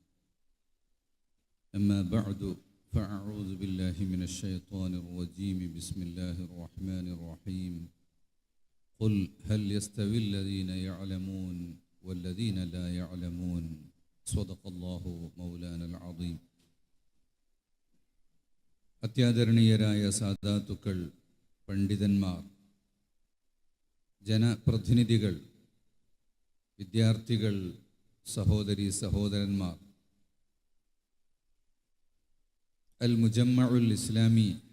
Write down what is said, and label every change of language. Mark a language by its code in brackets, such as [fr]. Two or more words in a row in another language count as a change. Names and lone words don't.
[ar] أما بعد، فأعوذ بالله من الشيطان الرجيم. بسم الله الرحمن الرحيم. قل هل يستوي الذين يعلمون والذين لا يعلمون. صدق الله مولانا العظيم. [ml] അത്യാദരണീയരായ സാദാത്തുക്കൾ, പണ്ഡിതന്മാർ, ജനപ്രതിനിധികൾ, വിദ്യാർത്ഥികൾ, സഹോദരി സഹോദരന്മാർ, അൽ മുജമ്മഉൽ ഇസ്ലാമി